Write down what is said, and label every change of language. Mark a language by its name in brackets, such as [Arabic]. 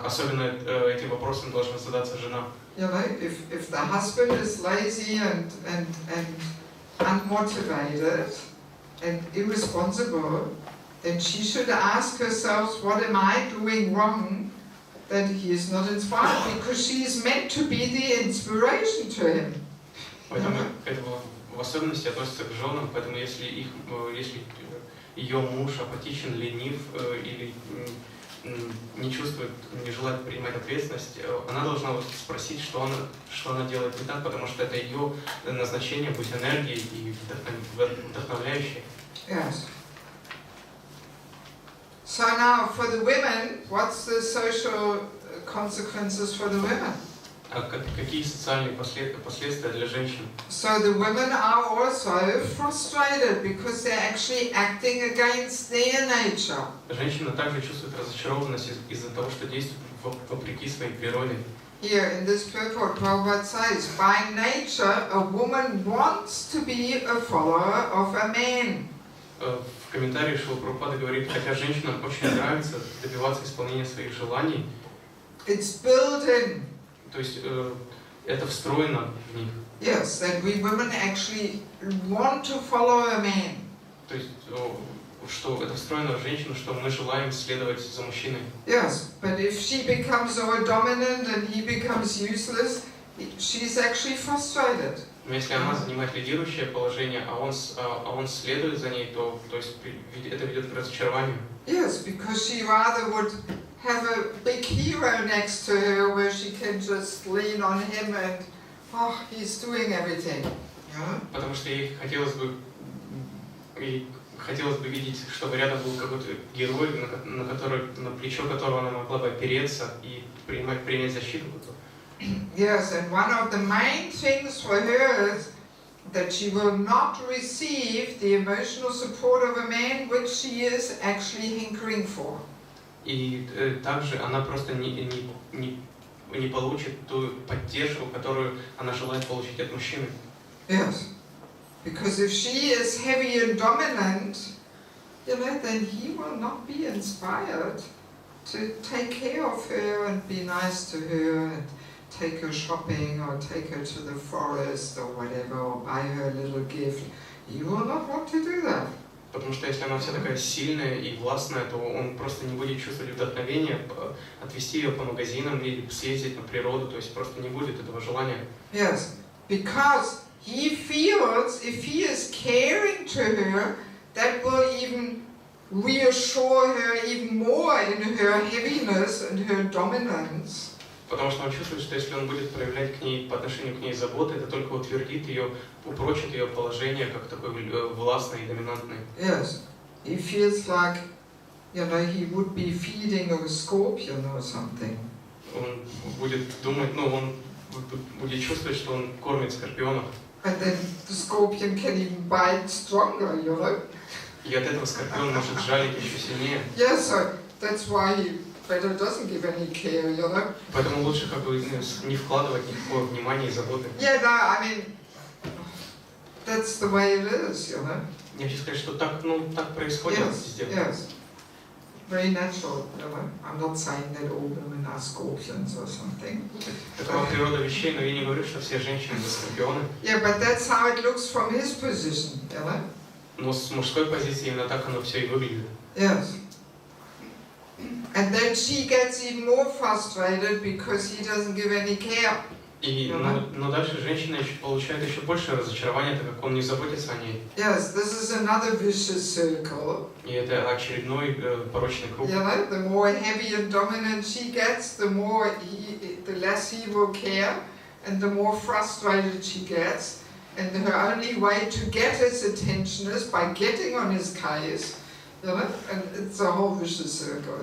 [Russian] Особенно этим вопросом должна задаться жена. [English] You know, if the husband is lazy and unmotivated and irresponsible, then she should ask herself, what am I doing wrong that he is not inspired? Because she is meant to be the inspiration to him. [Russian] Поэтому это в особенности относится к женам, поэтому если ее муж апатичен, ленив или не чувствует, не желает принимать ответственность, она должна спросить, что она делает не так, потому что это ее назначение быть энергией и вдохновляющей. [English] Yes. So now for the women, what's the social consequences for the women? [Russian] А какие социальные последствия для женщин? [English] So the women are also frustrated because they're actually acting against their nature. [Russian] Женщина также чувствует разочарованность из-за того, что действует вопреки своей природе. [English] Here in this purport, Prabhupada says, by nature, a woman wants to be a follower of a man. [Russian] В комментарии Шрила Прабхупада говорит, хотя женщинам очень нравится добиваться исполнения своих желаний. [English] It's built in. [Russian] То есть это встроено в них. [English] Yes, that we women actually want to follow a man. [Russian] То есть что это встроено в женщину, что мы желаем следовать за мужчиной. [English] Yes, but if she becomes so dominant and he becomes useless, she's actually frustrated. [Russian] Но если она занимает лидирующее положение, а он следует за ней, то есть это ведет к разочарованию. [English] Yes, because she rather would have a big hero next to her where she can just lean on him and, oh, he's doing everything. Yeah? [Russian] Потому что ей хотелось бы видеть, чтобы рядом был какой-то герой, на плечо которого она могла бы опереться и принять защиту. [English] Yes, and one of the main things for her is that she will not receive the emotional support of a man which she is actually hankering for. [Russian] И также она просто не получит ту поддержку, которую она желает получить от мужчины. [English] Yes, because if she is heavy and dominant, you know, then he will not be inspired to take care of her and be nice to her and take her shopping or take her to the forest or whatever or buy her a little gift. He will not want to do that. [Russian] Потому что если она вся такая сильная и властная, то он просто не будет чувствовать вдохновения отвезти ее по магазинам или съездить на природу, то есть просто не будет этого желания. [English] Yes, because he feels if he is caring to her, that will even reassure her even more in her heaviness and her dominance. [Russian] Потому что он чувствует, что если он будет проявлять к ней, по отношению к ней заботу, это только утвердит ее, упрочит ее положение как такой властной и доминантной. [English] Yes, he feels like, you know, he would be feeding a scorpion or something. [Russian] Он будет думать, он будет чувствовать, что он кормит скорпионов. [English] And then the scorpion can even bite stronger, you know. [Russian] И от этого скорпион может жалить еще сильнее. [English] Yes, so that's why he better doesn't give any care, you know. [Russian] Поэтому лучше не вкладывать никакого внимания и заботы. [English] Yeah, no, I mean, that's the way it is, you know. [Russian] Я хочу сказать, что так происходит везде. [English] Yes. very natural. You know? I'm not saying that all women are scorpions or something. [Russian] Такова природа вещей, но я не говорю, что все женщины скорпионы. [English] Yeah, but that's how it looks from his position, you know? [Russian] Но с мужской позиции именно так оно все и выглядит. [English] Yes. And then she gets even more frustrated because he doesn't give any care. [Russian] Но дальше женщина получает еще больше разочарования, так как он не заботится о ней. [English] Yes, this is another vicious circle. [Russian] И это очередной порочный круг. [English] You know, the more heavy and dominant she gets, the less he will care, and the more frustrated she gets. And her only way to get his attention is by getting on his case. You know, and it's a whole vicious circle.